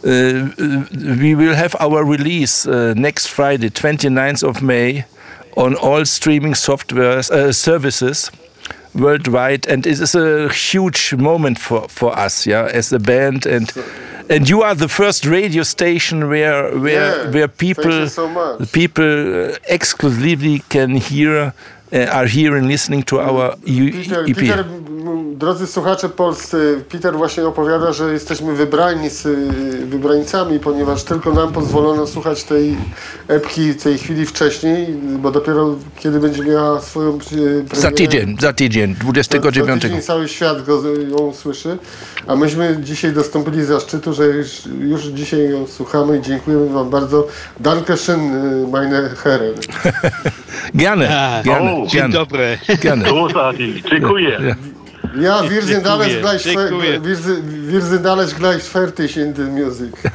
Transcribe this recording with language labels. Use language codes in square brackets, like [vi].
[en] We will have our release next Friday, 29th of May, on all streaming services worldwide. And it is a huge moment for us, yeah, as a band. And And you are the first radio station where people, thank you so much. People exclusively can hear, are here and listening to our EP. [pl] Peter, drodzy słuchacze polscy, Peter właśnie opowiada, że jesteśmy wybrańcami, ponieważ tylko nam pozwolono słuchać tej epki tej chwili wcześniej, bo dopiero kiedy będzie miała swoją premierę. Za tydzień, 29. Za tydzień cały świat ją usłyszy, a myśmy dzisiaj dostąpili zaszczytu, że już dzisiaj ją słuchamy i dziękujemy wam bardzo. [de] Danke schön, meine Herren. Gerne. [pl] Dzień dobry. [de] Gerne. [pl] Dziękuję. [de] Ja, wir sind alles gleich fertig [en] in the music.